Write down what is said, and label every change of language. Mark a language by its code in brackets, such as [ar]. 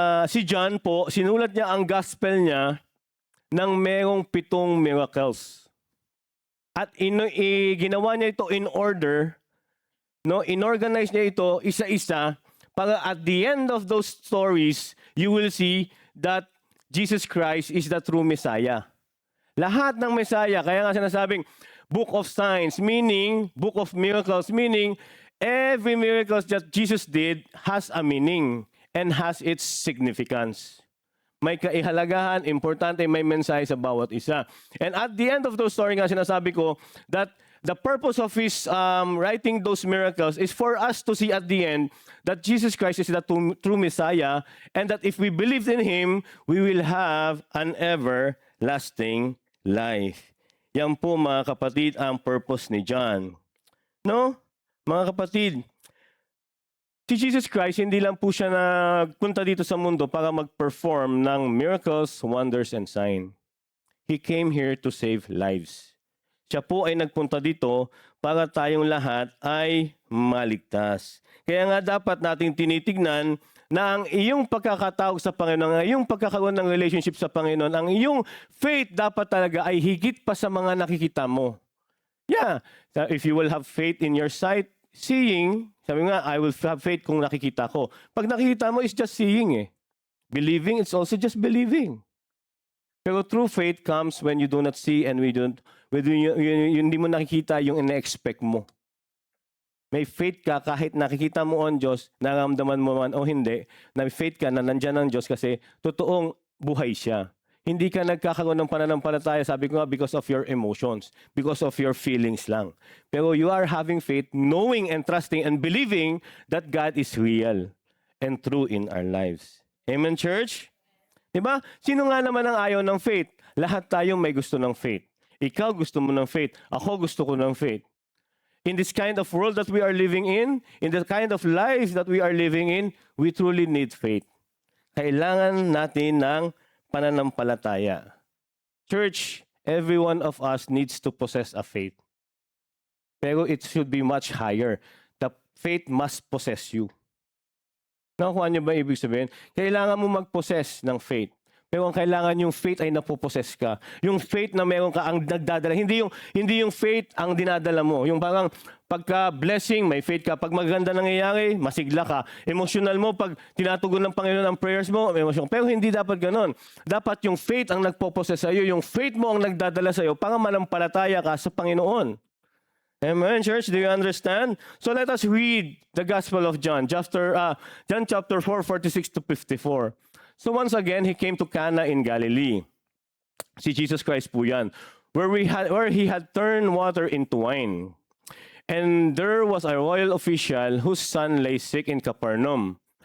[tl] Si John po, sinulat niya ang gospel niya ng merong 7 miracles. At ginawa niya ito [en] in order, [tl] no? Inorganize niya ito isa-isa para [en] at the end of those stories, you will see that Jesus Christ is the true Messiah. [tl] Lahat ng Messiah, kaya nga sinasabing [en] Book of Signs, meaning, Book of Miracles, meaning, every miracle that Jesus did has a meaning and has its significance. [tl] May kaihalagahan, importante, may mensahe sa bawat isa. [en] And at the end of those stories [tl] nga sinasabi ko [en] that the purpose of his writing those miracles is for us to see at the end that Jesus Christ is the true Messiah and that if we believe in Him, we will have an everlasting life. [tl] Yan po mga kapatid ang purpose ni John. No? Mga kapatid, si Jesus Christ hindi lang po siya nagpunta dito sa mundo para mag-perform ng miracles, wonders, and signs. [en] He came here to save lives. [tl] Siya po ay nagpunta dito para tayong lahat ay maligtas. Kaya nga dapat nating tinitignan na ang iyong pagkakatawag sa Panginoon, ang iyong pagkakaroon ng relationship sa Panginoon, ang iyong faith dapat talaga ay higit pa sa mga nakikita mo. [en] Yeah, if you will have faith in your sight, seeing, [tl] sabi nga, [en] I will have faith [tl] kung nakikita ko. Pag nakikita mo, [en] it's just seeing eh. Believing, it's also just believing. Pero true faith comes when you do not see and [tl] Whether hindi mo nakikita yung ina-expect mo. May faith ka kahit nakikita mo ang Diyos, nararamdaman mo man o hindi, na may faith ka na nandyan ang Diyos kasi totoong buhay siya. Hindi ka nagkakaroon ng pananampalataya, sabi ko nga, [en] because of your emotions, because of your feelings [tl] lang. [en] Pero you are having faith, knowing and trusting and believing that God is real and true in our lives. [tl] Amen, church? Diba? Sino nga naman ang ayaw ng faith? Lahat tayo may gusto ng faith. Ikaw gusto mo ng faith. Ako gusto ko ng faith. [en] In this kind of world that we are living in the kind of life that we are living in, we truly need faith. [tl] Kailangan natin ng pananampalataya. [en] Church, every one of us needs to possess a faith. Pero it should be much higher. The faith must possess you. [tl] Nakuha niyo ba ibig sabihin? Kailangan mo mag-possess ng faith. Pero ang kailangan yung faith ay napopossess ka. Yung faith na meron ka ang nagdadala. Hindi yung faith ang dinadala mo. Yung parang pagka-blessing, may faith ka. Pag maganda nangyayari, masigla ka. Emotional mo, pag tinatugon ng Panginoon ang prayers mo, emotional. Pero hindi dapat ganon. Dapat yung faith ang nagpopossess sa iyo. Yung faith mo ang nagdadala sa iyo para manampalataya ka sa Panginoon. [en] Amen, church? Do you understand? So let us read the Gospel of John. John chapter 4, 46 to 54. So once again, he came to Cana in Galilee. [tl] Si Jesus Christ po yan. [en] Where he had turned water into wine. And there was a royal official whose son lay sick in Capernaum.